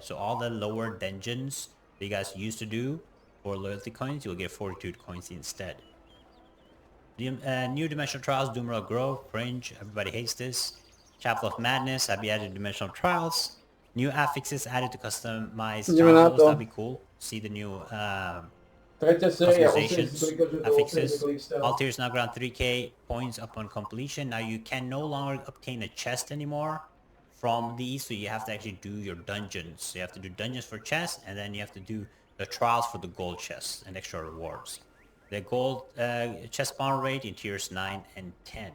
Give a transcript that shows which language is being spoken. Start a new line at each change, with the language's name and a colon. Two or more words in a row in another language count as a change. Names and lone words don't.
English: So all the lower dungeons that you guys used to do for loyalty coins, you'll get fortitude coins instead. New Dimensional Trials, Doomra Grove, cringe, everybody hates this. Chapel of Madness, have you added Dimensional Trials? New affixes added to customize
Slovak: Ideme na
English: chapels,
Slovak: to.
English: that'd be cool. See the new
Slovak: Tretia séria,
English: customizations,
Slovak: 80 klikov, že to 80
English: affixes.
Slovak: klik stál.
English: All tiers now grant 3k points upon completion. Now you can no longer obtain a chest anymore from these, so you have to actually do your dungeons. So you have to do dungeons for chests, and then you have to do the trials for the gold chests and extra rewards. The gold chest spawn rate in tiers 9 and 10.